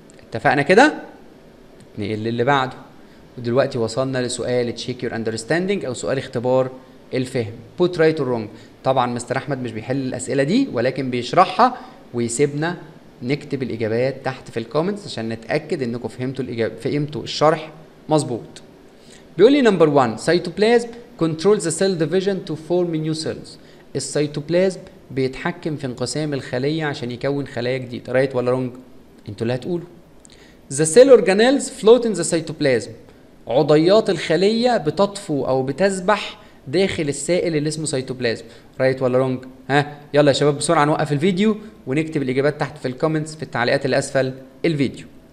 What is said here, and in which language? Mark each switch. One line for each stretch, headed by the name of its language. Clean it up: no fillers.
Arabic: اتفقنا كده؟ نقل للي بعده. ودلوقتي وصلنا لسؤال
English: check your understanding
Arabic: او سؤال اختبار الفهم.
English: Put right or wrong.
Arabic: طبعا مستر احمد مش بيحل الاسئله دي ولكن بيشرحها ويسيبنا نكتب الاجابات تحت في الكومنتس عشان نتاكد انكم فهمتوا الشرح مظبوط. بيقول لي نمبر 1 سيتوبلازم
English: controls the cell division to form new cells.
Arabic: السيتوبلازم بيتحكم في انقسام الخليه عشان يكون خلايا جديده. رايت ولا رونج؟ انتوا اللي هتقولوا.
English: The cell organelles float in the cytoplasm.
Arabic: عضيات الخليه بتطفو او بتسبح داخل السائل اللي اسمه سيتوبلازم. رايت ولا رونج؟ يلا يا شباب بسرعه نوقف الفيديو ونكتب الاجابات تحت في الكومنتس في التعليقات اللي اسفل الفيديو.